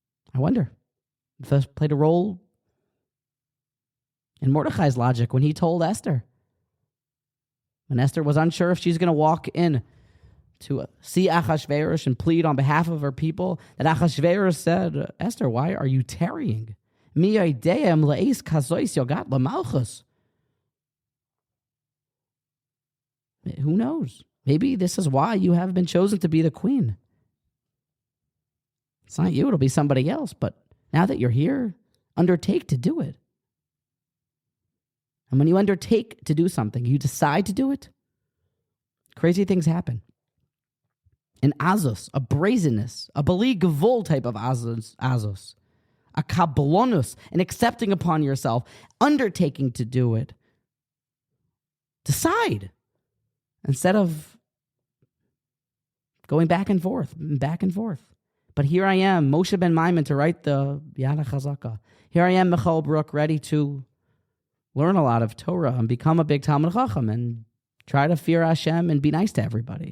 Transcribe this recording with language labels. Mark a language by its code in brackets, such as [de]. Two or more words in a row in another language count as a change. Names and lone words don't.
[en] I wonder if this played a role in Mordecai's logic when he told Esther. When Esther was unsure if she's going to walk in to see Achashverosh and plead on behalf of her people, that Achashverosh said, Esther, why are you tarrying? [he] מי יודע אם לעת כזאת הגעת למלכות. [en] Who knows? Maybe this is why you have been chosen to be the queen. It's not you, it'll be somebody else. But now that you're here, undertake to do it. And when you undertake to do something, you decide to do it, crazy things happen. An azus, a brazenness, a [he] בלי גבול [en] type of azus, a kablonus, an accepting upon yourself, undertaking to do it. Decide. Instead of going back and forth. But here I am, Moshe ben Maimon, to write the Yad HaChazaka. Here I am, Michal Brook, ready to learn a lot of Torah and become a big [he] תלמיד חכם [en] and try to fear Hashem and be nice to everybody.